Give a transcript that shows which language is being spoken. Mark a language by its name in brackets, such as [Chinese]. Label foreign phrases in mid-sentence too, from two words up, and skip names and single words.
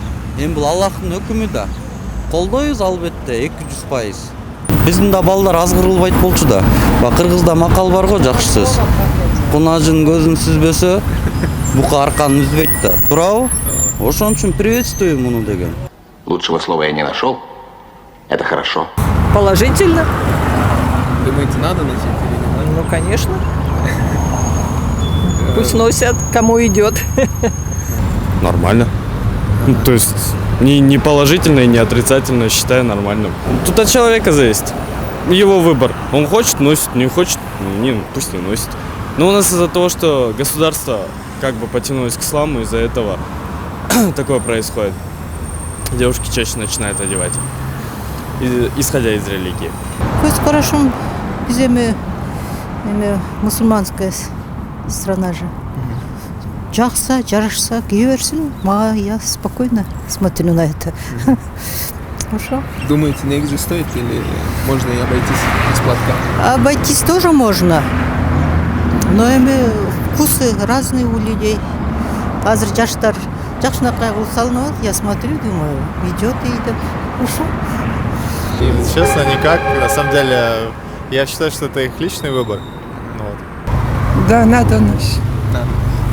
[Kyrgyz] Эми бул Аллахтын өкүмү да. Колдойбуз албетте 200%. Биздин да балдар азгырылбайт болчу да. Кыргызда макал бар го, жакшы сөз. Кунажын көзүн сүзбөсө, бука арканын үзбөйт да. Туурабы? Ошон үчүн приветствую муну деген. [Russian] Лучшего слова я не нашел. Это хорошо. Положительно. Думаете, надо носить или не надо? Ну, конечно. Пусть носят, кому идет. Нормально. Ну, то есть не положительно и не отрицательно, считаю нормальным. Тут от человека зависит. Его выбор. Он хочет — носит, не хочет — не, пусть не носит. Но у нас из-за того, что государство как бы потянулось к исламу, из-за этого такое происходит. Девушки чаще начинают одевать, исходя из религии. [Kyrgyz] Көз карашым биз эми [Russian] мусульманская страна [Kyrgyz] же. Жакса, жарашса кие берсин. [Russian] Я спокойно смотрю на это. Хорошо. Думаете, негде стоит или можно и обойтись без платка? Обойтись тоже можно. Но вкусы разные у людей. [Kyrgyz] Азыр жаштар жакшынакай кылып салынып атат. [Russian] Я смотрю, думаю, идет и идет. Хорошо. Честно, никак. На самом деле, я считаю, что это их личный выбор. Вот. Да, надо носить. Надо.